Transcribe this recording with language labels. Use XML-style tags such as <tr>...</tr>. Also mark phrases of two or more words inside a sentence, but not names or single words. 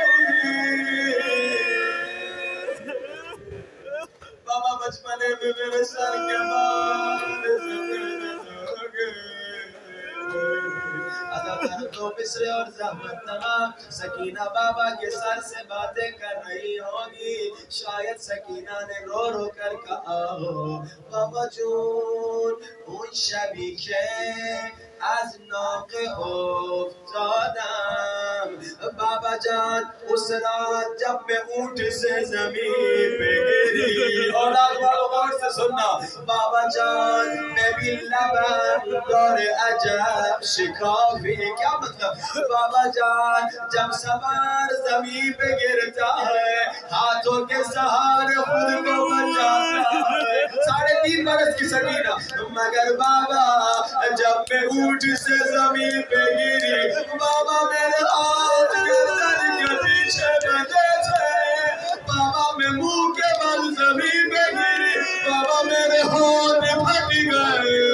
<ur>بابا بچپنے میں میرے سر کے بال سفید ہو گئے دو مصرے اور زحمت تمام سکینہ بابا کے سر سے باتیں کر رہی ہوگی شاید سکینہ نے رو رو کر کہا ہو</ur> <fa>بابا جون اون شبی که از ناقه</fa> <ur>افتادم بابا جان اس رات جب میں اونٹ سے زمین پہ گری اولاد والوں غور سے سننا بابا جان میں بھی</ur> <fa>لبم دور عجب شکافی</fa> <ur>کیا مطلب بابا جان جب سوار زمین پہ گرتا ہے ہاتھوں کے سہارے خود کو بچاتا ہے 3.5 برس کی سکینہ مگر بابا جب میں اونٹ سے زمین پہ گری بابا میرے ہاتھ گردن کے پیچھے بندے تھے بابا میں منہ کے بل زمین پہ گری بابا میرے ہاتھ پھٹ گئے</ur>